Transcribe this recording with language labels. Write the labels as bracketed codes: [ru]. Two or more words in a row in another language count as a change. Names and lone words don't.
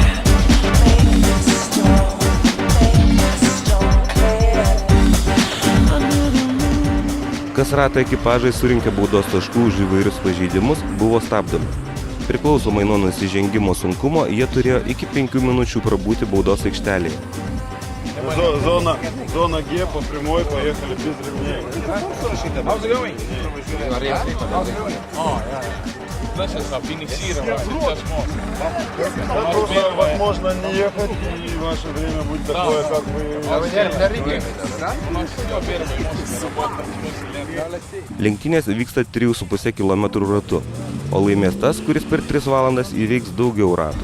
[lt] I Kas ratą ekipažai surinkę baudos taškų už įvairius pažeidimus buvo stabdomi. Priklausomai nuo nusižengimo sunkumo, jie turėjo iki 5 minučių prabūti baudos aikštelėje. [ru] Зона Г по прямой поехали без ремней. [en] How's it going? Oh, yeah. [ru] Значит, обинисировано. Просто возможно не ехать, и ваше время будет такое, как вы... [lt] Lenktynės vyksta 3,5 km ratu, o laimės tas, kuris per 3 valandas įveiks daugiau ratų.